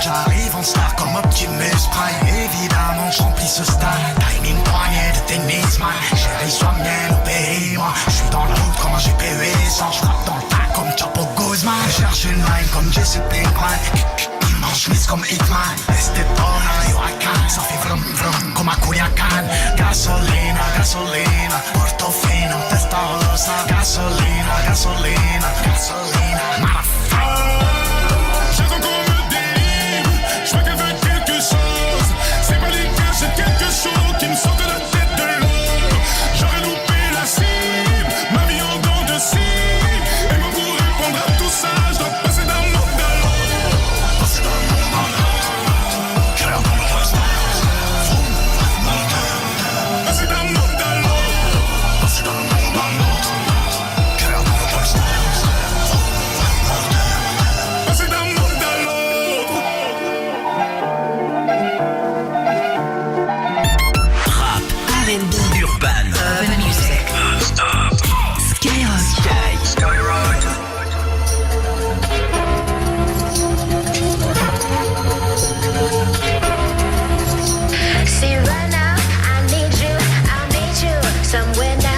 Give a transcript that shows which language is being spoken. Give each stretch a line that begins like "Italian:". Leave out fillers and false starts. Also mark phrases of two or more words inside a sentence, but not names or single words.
French: J'arrive en star comme Optimus Prime. Évidemment, je remplis ce stade. Timing poignée de tennis, man. Chérie, sois mienne, obéis-moi. Je suis dans la route comme un GPU sans. Je frappe dans le tas comme Chapo Guzman. Je cherche une line comme Jesse Pinkman. Dimanche, miss comme Hitman. Estepona, Huracan. Ça fait vrum vrum comme à Culiacan.
Spanish: Gasolina, gasolina. Portofino, Testarossa. Gasolina, gasolina, gasolina.
French: Motherfucker. J'attends qu'on me délivre. Je vois qu'elle veut quelque chose. C'est pas les gars, c'est quelque chose qui me sort de la tête de l'eau. J'aurais loupé la cible, ma vie en dents de scie. Et moi pour répondre à tout ça, je dois passer d'un monde à l'autre. Passer d'un monde à l'autre. Clair dans le reste. Passer d'un monde à l'autre. Passer d'un monde à l'autre. Clair dans le reste. Passer d'un monde à l'autre. Rap,
English: R&B, urban, urban music. Skyrock. See right now, I need you somewhere now.